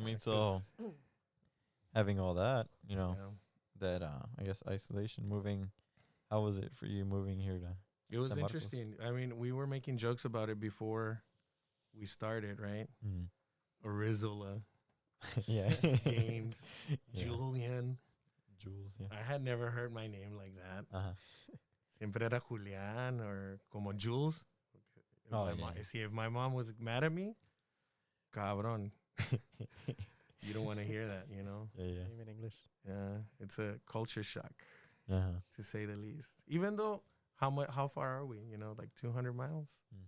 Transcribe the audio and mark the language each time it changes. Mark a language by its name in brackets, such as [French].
[English] I mean, so having all that, that I guess isolation, moving, how was it for you moving here to It was San Marcos? interesting. I mean, we were making jokes about it before we started, right? Arizola, Yeah. Gamez, Yeah. Julian. Jules, yeah. I had never heard my name like that. [Spanish] Siempre era Julian or como Jules. [English] If my mom was mad at me, cabrón. You don't want to hear that, Yeah. Name in English. Yeah, it's a culture shock, Uh-huh. to say the least. Even though, how far are we? Like 200 miles?